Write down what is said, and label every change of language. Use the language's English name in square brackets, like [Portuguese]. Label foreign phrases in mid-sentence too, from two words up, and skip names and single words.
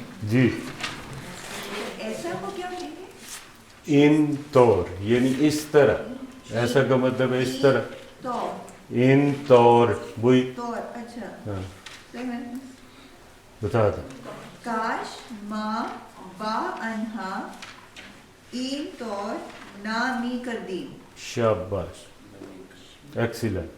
[Urdu] جی ایسا کو کیا کہیں گے؟ [Persian] ان طور [Urdu] یعنی اس طرح، ایسا کا مطلب ہے اس طرح، طور [Persian] ان طور [Urdu] وہی طور اچھا ہاں صحیح ہے. بتا دیں. [Persian] کاش ما با انہا این طور نامی کردیم. [Urdu] شاباش ایکسیلنٹ.